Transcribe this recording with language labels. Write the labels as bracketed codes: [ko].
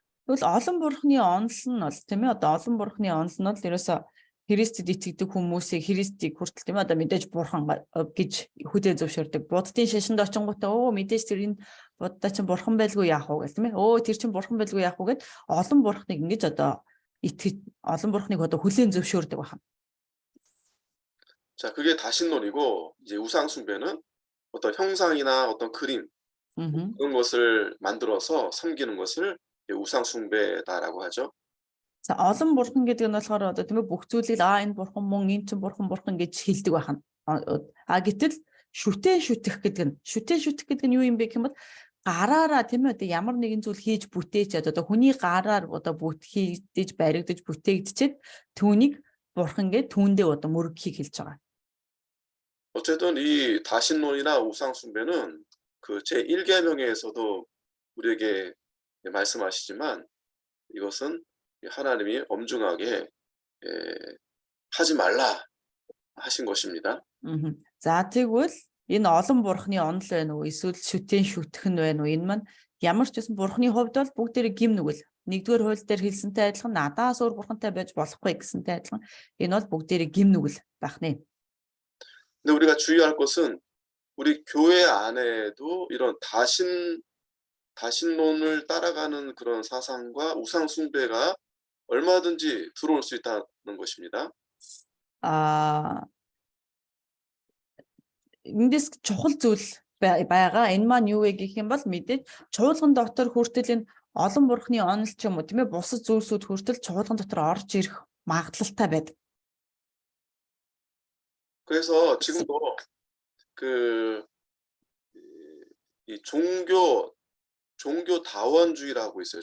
[mn] Тэгвэл олон бурхны онол нь бол тийм ээ одоо олон бурхны онол нь бол ерөөсө Христэд итгэдэг хүмүүсийг Христийг хүртэл тийм ээ одоо мэдээж бурхан гэж хүлээн зөвшөөрдөг. Буддын шашинд очингуудаа мэдээж тэр энэ Будда чинь бурхан байлгүй яах вэ гэх тийм ээ. Тэр чинь бурхан байлгүй яах вэ гэд олон бурхныг ингэж одоо итгэж олон бурхныг одоо хүлээн зөвшөөрдөг байна. [ko] 자, 그게 다신론이고 이제 우상숭배는 어떤 형상이나 어떤 그림 그런 것을 만들어서 섬기는 것을 우상숭배다라고 하죠. [mn] За олон бурхан гэдэг нь болохоор одоо тийм ээ бүх зүйлийг энэ бурхан мөн энэ чинь бурхан гэж хэлдэг байна. Гэтэл шүтэн шүтэх гэдэг нь юу юм бэ гэвэл гараараа тийм ээ одоо ямар нэгэн зүйл хийж бүтээчээд одоо хүний гараар одоо хийж баригдаж бүтээгдчихэд түүнийг бурхан гэж түүндээ одоо мөрөгийг хэлж байгаа. [ko] 어쨌든 이 다신론이나 우상숭배는 그 제1계명에서도 우리에게 말씀하시지만 이것은 하나님이 엄중하게 하지 말라 하신 것입니다. [mn] За тэгвэл энэ олон бурхны онол байна уу эсвэл шүтэн шүтэх нь байна уу энэ маань ямар ч байсан бурхны хувьд бол бүгдээрээ гим нүгэл 1-р хууль дээр хэлсэнтэй адилхан надаас өөр бурхантай байж болохгүй гэсэнтэй адилхан энэ бол бүгдээрээ гим нүгэл байх нэ. [ko] 근데 우리가 주의할 것은 우리 교회 안에도 이런 다신론을 따라가는 그런 사상과 우상숭배가 얼마든지 들어올 수 있다는 것입니다. [mn] Эндээс чухал зүйл байгаа. Энэ маань юу вэ гэх юм бол мэдээж чуулган дотор хүртэл энэ олон бурхны онол ч юм уу тийм ээ бусад зүйлсүүд хүртэл чуулган дотор орж ирэх магадлалтай байдаг. [ko] 그래서 지금도 그 이 종교 다원주의라고 있어요.